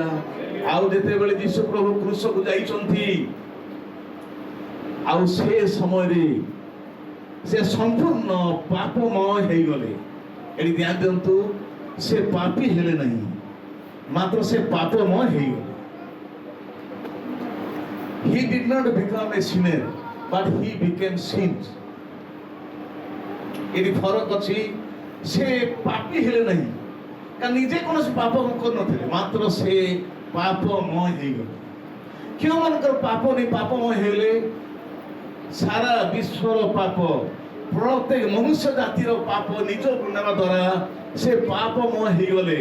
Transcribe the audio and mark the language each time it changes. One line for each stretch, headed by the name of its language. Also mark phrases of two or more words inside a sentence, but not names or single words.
Odia: ଆଉ ଯେତେବେଳେ ଯୀଶୁ ପ୍ରଭୁ କ୍ରୁଶକୁ ଯାଇଛନ୍ତି, ଆଉ ସେ ସମୟରେ ସେ ସମ୍ପୂର୍ଣ୍ଣ ପାପମୟ ହେଇଗଲେ। ଏଠି ଧ୍ୟାନ ଦିଅନ୍ତୁ, ସେ ପାପୀ ହେଲେ ନାହିଁ, ମାତ୍ର ସେ ପାପମୟ ହେଇଗଲେ।
English: He did not become a sinner, but he became sin.
Odia: ଏଠି ଫରକ ଅଛି। ସେ ପାପୀ ହେଲେ ନାହିଁ, କାରଣ ନିଜେ କୌଣସି ପାପ କରିନଥିଲେ, ମାତ୍ର ସେ ପାପମୟ ହେଇଗଲେ। କେଉଁମାନଙ୍କର ପାପ ନେଇ ପାପମୟ ହେଲେ? ସାରା ବିଶ୍ୱର ପାପ, ପ୍ରତ୍ୟେକ ମନୁଷ୍ୟ ଜାତିର ପାପ ନିଜକୁ ନେବା ଦ୍ୱାରା ସେ ପାପମୟ ହେଇଗଲେ।